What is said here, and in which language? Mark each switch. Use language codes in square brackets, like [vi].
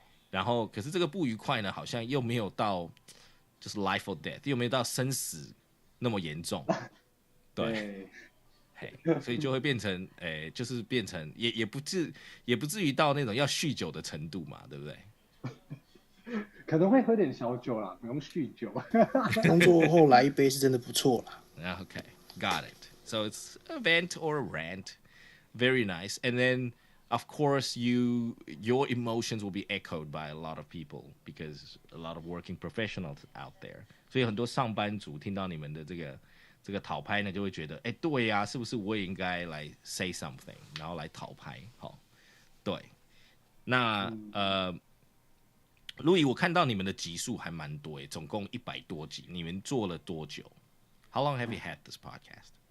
[zh] 然后，可是这个不愉快呢，好像又没有到就是 [en] life or death， [zh] 又没有到生死那么严重，对，所以就会变成，就是变成也不至于到那种要酗酒的程度嘛，对不对？可能会喝点小酒啦，不用酗酒。工作后来一杯是真的不错啦。 [en] Okay, got it. So it's a vent or a rant, very nice. And then, of course, your emotions will be echoed by a lot of people because a lot of working professionals out there. [zh] 所以很多上班族听到你们的这个讨拍呢，就会觉得，对呀，是不是我也应该来 [en] say something， [zh] 然后来讨拍？好，对。那路易，我看到你们的集数还蛮多总共100多集，你们做了多久 ？ [en] How long have you had this podcast？